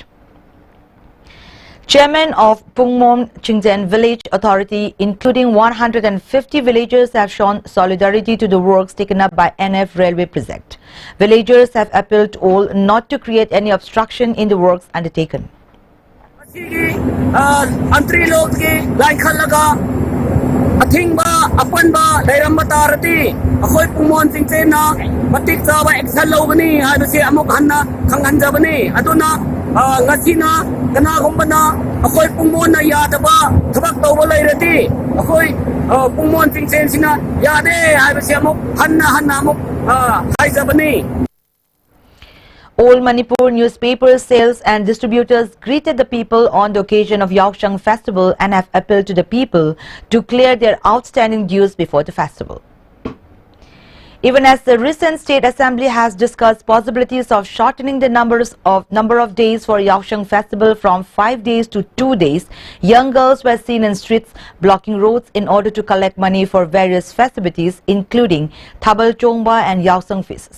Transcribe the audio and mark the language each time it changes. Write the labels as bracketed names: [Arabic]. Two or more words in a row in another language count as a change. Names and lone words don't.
[English] Chairman of Pungmom Chingzen Village Authority, including 150 villagers, have shown solidarity to the works taken up by NF Railway Project. Villagers have appealed to all not to create any obstruction in the works undertaken. [Manipuri] Athingba apanba dairamba tarati akhoi pumon singchena matik chawa action lobani habase amuk hanna khanghanjabani aduna ngasina kana gumbana akhoi pumon na yadaba thabak tawba lairati akhoi pumon singchen sina yade habase amuk hanna amuk haijabani. [English] All Manipur newspaper sales and distributors greeted the people on the occasion of Yaoshang festival and have appealed to the people to clear their outstanding dues before the festival. Even as the recent State Assembly has discussed possibilities of shortening the number of days for Yaoshang festival from 5 days to 2 days, young girls were seen in streets blocking roads in order to collect money for various festivities including Thabal Chongba and Yaoshang feasts.